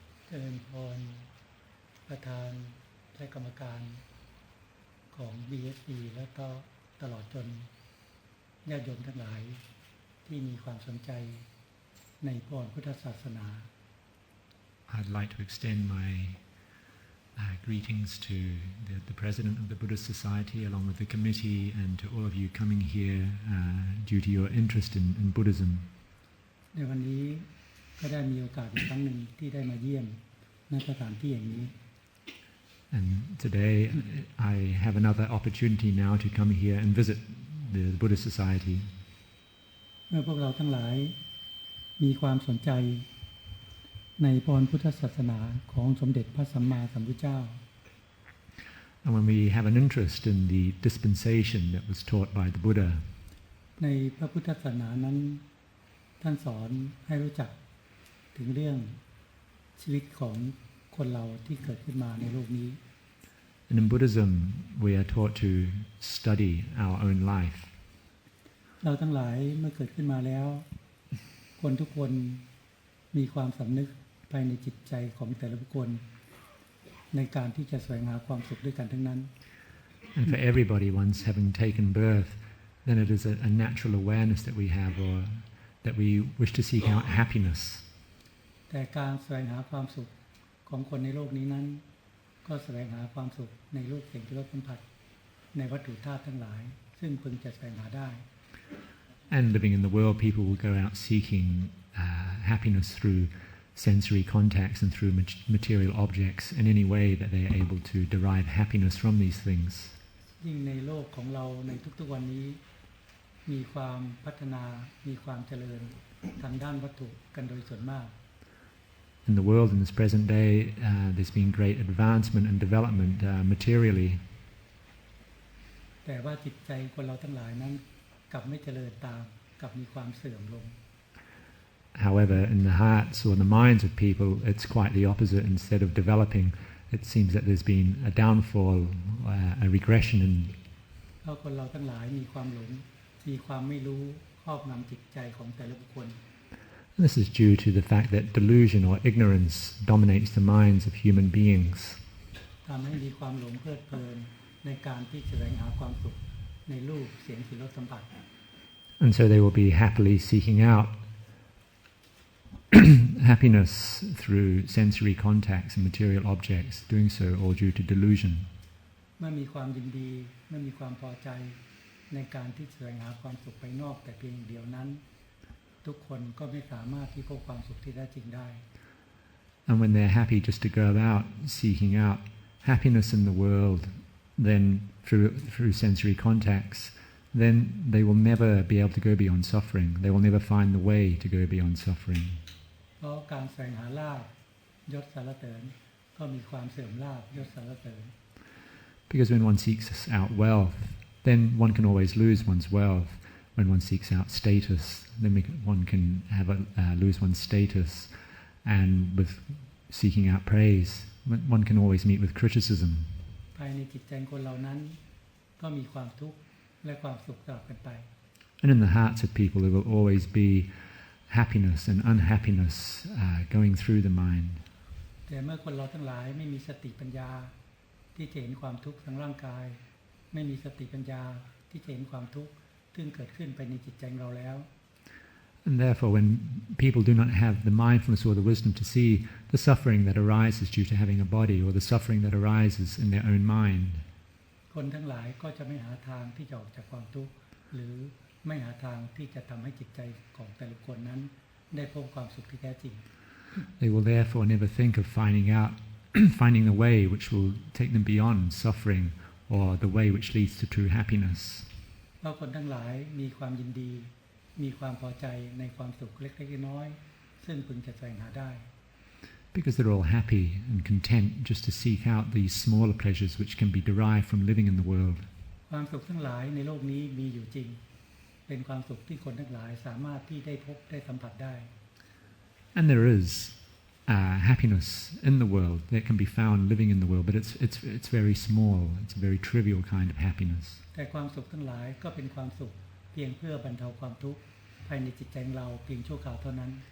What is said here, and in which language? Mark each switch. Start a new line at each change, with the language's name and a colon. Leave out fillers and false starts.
Thai: เจริญพรประธานและกรรมการของ BSC แล้วก็ตลอดจนญาติโยมทั้งหลายที่มีความสนใจในพรพุทธศาสนา
English: I'd like to extend my greetings to the President of the Buddhist Society along with the committee and to all of you coming here due to your interest in Buddhism.
Thai: ในวันนี้ก็ได้มีโอกาสอีกครั้งหนึ่งที่ได้มาเยี่ยมณสถานที่อย่างนี้
English: And today I have another opportunity now to come here and visit the Buddhist Society.
Thai: เมื่อพวกเราทั้งหลายมีความสนใจในพรพุทธศาสนาของสมเด็จพระสัมมาสัมพุทธเจ้า
English: And when we have an interest in the dispensation that was taught by the Buddha,
Thai: ในพระพุทธศาสนานั้นท่านสอนให้รู้จักถึงเรื่องชีวิตของคนเราที่เกิดขึ้นมาในโลกนี้
English: and in Buddhism we are taught to study our own life.
Thai: เราทั้งหลายเมื่อเกิดขึ้นมาแล้วคนทุกคนมีความสำนึกภายในจิตใจของแต่ละบุคคลในการที่จะแสวงหาความสุขด้วยกันทั้งนั้น
English: And for everybody, once having taken birth, then it is a natural awareness that we have, or that we wish to seek out happiness.
Thai: แต่การแสวงหาความสุขของคนในโลกนี้นั้นก็แสวงหาความสุขในโลกแห่งรสสัมผัสในวัตถุธาตุทั้งหลายซึ่งพึงจะแสวงหาได้
English: And living in the world, people will go out seeking happiness through sensory contacts and through material objects in any way that they are able to derive happiness from these things.
Thai: ยิ่งในโลกของเราในทุกๆวันนี้มีความพัฒนามีความเจริญทางด้านวัตถุกันโดยส่วนมาก
English: In the world in this present day, there's been great advancement and development materially.
Thai: แต่ว่าจิตใจคนเราทั้งหลายนั้นกลับไม่เจริญตามกลับมีความเสื่อมลง
English: However, in the hearts or the minds of people, it's quite the opposite. Instead of developing, it seems that there's been a downfall, a regression in.
Thai: เพราะคนเราทั้งหลายมีความหลงมีความไม่รู้ครอบงำจิตใจของแต่ละบุคคล
English: This is due to the fact that delusion or ignorance dominates the minds of human beings.
Thai: ทำให้มีความหลงเพลิดเพลินในการที่จะแสวงหาความสุขในรูปเสียงกลิ่นรสสัมผัส
English: And so they will be happily seeking out happiness through sensory contacts and material objects, doing so all due to delusion.
Thai: เมื่อมีความยินดีเมื่อมีความพอใจในการที่แสวงหาความสุขภายนอกแต่เพียงเดียวนั้นทุกคนก็ไม่สามารถที่พบความสุขที่แท้จริงได้
English: And when they're happy just to go about seeking out happiness in the world, then through sensory contacts, then they will never be able to go beyond suffering. They will never find the way to go beyond suffering.
Thai: เพราะการแสวงหาลาภยศสรรเสริญก็มีความเสื่อมลาภยศสรรเสริญ
English: Because when one seeks out wealth, then one can always lose one's wealth. When one seeks out status, then one can lose one's status. And with seeking out praise, one can always meet with criticism.
Thai: ภายในจิตใจคนเหล่านั้นก็มีความทุกข์และความสุขสลับกันไป
English: And in the hearts of people there will always be happiness and unhappiness going through the mind.
Thai: แต่เมื่อคนเราทั้งหลายไม่มีสติปัญญาที่จะเห็นความทุกข์ทางร่างกายไม่มีสติปัญญาที่จะเห็นความทุกข์ซึ่งเกิดขึ้นภายในจิตใจเราแล้ว
English: And therefore when people do not have the mindfulness or the wisdom to see the suffering that arises due to having a body or the suffering that arises in their own mind,
Thai: คนทั้งหลายก็จะไม่หาทางที่จะออกจากความทุกข์หรือไม่หาทางที่จะทำให้จิตใจของแต่ละคนนั้นได้พบความสุขที่แท้จริง
English: They will therefore never think of finding the way which will take them beyond suffering or the way which leads to true happiness.
Thai: เพราะคนทั้งหลายมีความยินดีมีความพอใจในความสุขเล็กๆน้อยๆซึ่งพึงจะแสวงหาได้
English: Because they're all happy and content just to seek out these smaller pleasures which can be derived from living in the world.
Thai: ความสุขทั้งหลายในโลกนี้มีอยู่จริงเป็นความสุขที่คนทั้งหลายสามารถที่ได้พบได้สัมผัสได้
English: And there is happiness in the world that can be found living in the world, but it's very small. It's a very trivial kind of happiness.
Thai: แต่ความสุขทั้งหลายก็เป็นความสุขเพียงเพื่อบรรเทาความทุกข์ภายในจิตใจเราเพียงชั่วคราวเท่านั้น